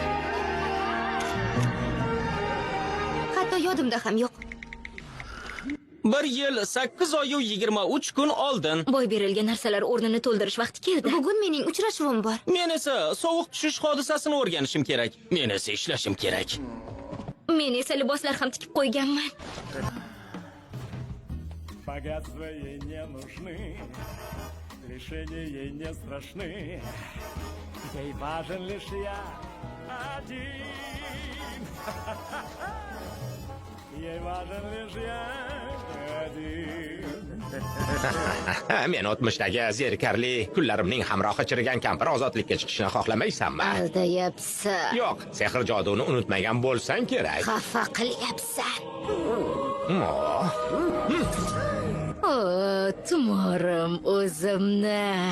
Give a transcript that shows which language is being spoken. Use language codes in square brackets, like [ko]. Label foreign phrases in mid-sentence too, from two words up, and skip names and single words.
[uz] Hatto yodimda ham yo'q. 1 yil 8 oy 23 kun oldin. Boy berilgan narsalar o'rnini to'ldirish vaqti keldi. Bugun mening uchrashuvim bor. Men esa sovuq tushish hodisasini o'rganishim kerak. Men esa ishlashim kerak. Men esa liboslar ham tikib qo'yganman. [ru] Богатства ей не нужны, лишения ей не страшны. Ей важен лишь я один. Ей важен лишь я один. [uz] Men o'tmishdagi zerikarli kunlarimning hamrohi chirigan kampir ozodlikka chiqishini xohlamaysanmi? Aldayapsan. Yo'q, sehr joduni unutmagan bo'lsang kerak. Xafa qilyapsan. Oh. O, tumorim o'zimni.